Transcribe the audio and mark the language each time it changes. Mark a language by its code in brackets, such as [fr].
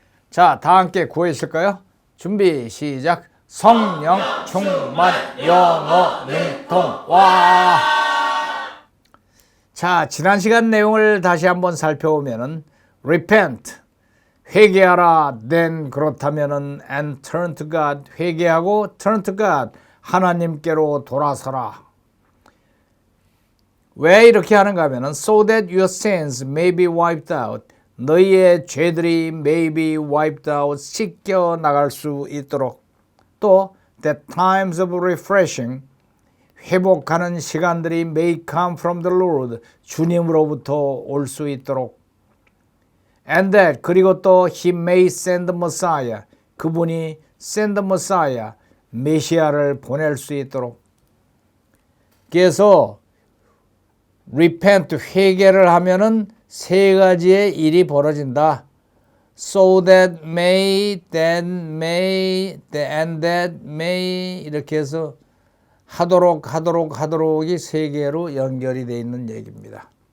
[ko] 자, 다 함께 구하실까요? 준비 시작. 성령 충만 영어 능통. 와! 자, 지난 시간 내용을 다시 한번 살펴보면은 repent 회개하라, then 그렇다면은 [en] and turn to God [ko] 회개하고 [en] turn to God [ko] 하나님께로 돌아서라. [en] 왜 이렇게 하는가 하면은 so that your sins may be wiped out [ko] 너희의 죄들이 [en] may be wiped out [ko] 씻겨 나갈 수 있도록, [en] 또 that times of refreshing [ko] 회복하는 시간들이 [en] may come from the Lord [ko] 주님으로부터 올 수 있도록, [en] and that [ko] 그리고 또 [en] he may send the Messiah [ko] 그분이 [en] send the Messiah [ko] 메시아를 보낼 수 있도록. 그래서 repent 회개를 하면은 세 가지의 일이 벌어진다. [en] so that may, then may, and that may [ko] 이렇게 해서 하도록이 세 개로 연결이 되어 있는 얘기입니다.